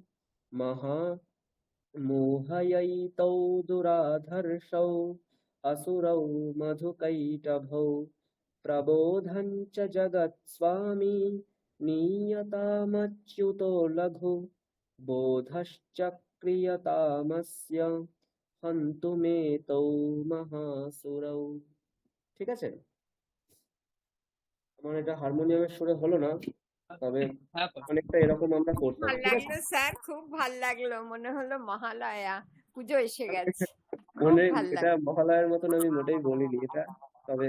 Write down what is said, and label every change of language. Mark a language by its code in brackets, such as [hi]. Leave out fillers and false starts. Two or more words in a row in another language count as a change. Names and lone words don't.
[sa] मोहयैतौ दुराधर्षौ असुरौ मधुकैटभौ प्रबोधं च जगत्स्वामी नीयतामच्युतो लघु बोधश्च क्रियतामस्य हन्तुमेतौ महासुरौ। [bn] ঠিক আছে, আমার এটা হারমোনিয়ামের সুরে হলো না, তবে হ্যাঁ স্যার। অনেকটা এরকম আমরা করতাম। ভাল ঠিক আছে, লাগলো স্যার, খুব ভাল লাগলো, মনে হলো মহালয়া পুজো এসে গেছে। খুব মানে ভাল এটা লাগলো, মহালয়ার মতন আমি মোটেই বলিনি এটা, তবে